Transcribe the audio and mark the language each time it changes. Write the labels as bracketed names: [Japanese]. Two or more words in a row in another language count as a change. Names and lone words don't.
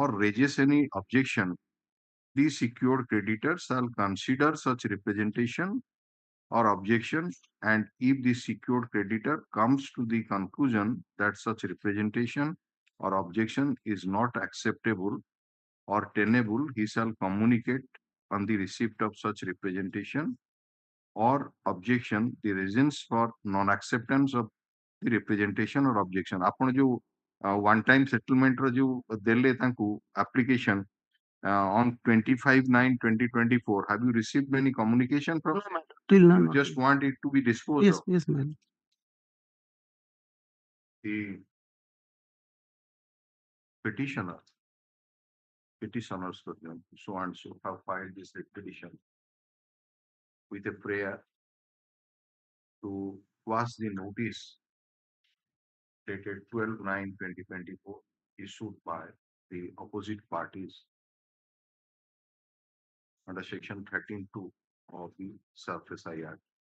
[English] raises any objection the secured creditor shall consider such representation or objection and if the secured creditor comes to the conclusion that such representation or objection is not acceptable or tenable he shall communicate on the receipt of such representation or objection the reasons for non-acceptance of the representation or objection [Odia] ଆପଣ ଯୋଉ [English] one time settlement [Odia] ର ଯୋଉ ଦେଲେ ତାଙ୍କୁ [English] application on 25/9/2024 have you received any communication from Till now. you just want it to be disposed Yes, of yes, my lord. the petitioners so and so have filed this petition with a prayer to quash the notice dated 12/9/2024 issued by the opposite parties under section 13(2) of the SurfSI Act.